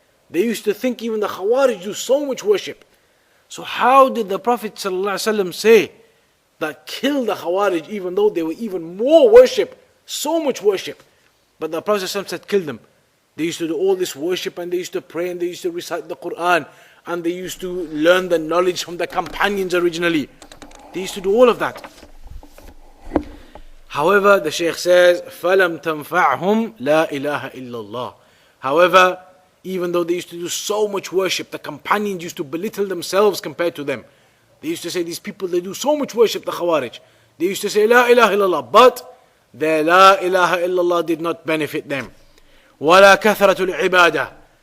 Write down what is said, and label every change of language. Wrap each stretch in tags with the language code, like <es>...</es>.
<en>They used to think even the Khawarij do so much worship. So how did the Prophet ﷺ say that kill the Khawarij even though they were even more worship, so much worship? But the Prophet ﷺ said kill them. They used to do all this worship and they used to pray and they used to recite the Quran and they used to learn the knowledge from the companions originally. They used to do all of that. However, the Shaykh says,</en> <ar>فَلَمْ تَنْفَعْهُمْ لَا إِلَهَ إِلَّا اللَّهِ.</ar> <en>However, even though they used to do so much worship, the companions used to belittle themselves compared to them. They used to say, these people, they do so much worship, the Khawarij. They used to say, La ilaha illallah. But their La ilaha illallah did not benefit them.</en> <ar>وَلَا كَثْرَةُ الْعِبَادَةِ.</ar>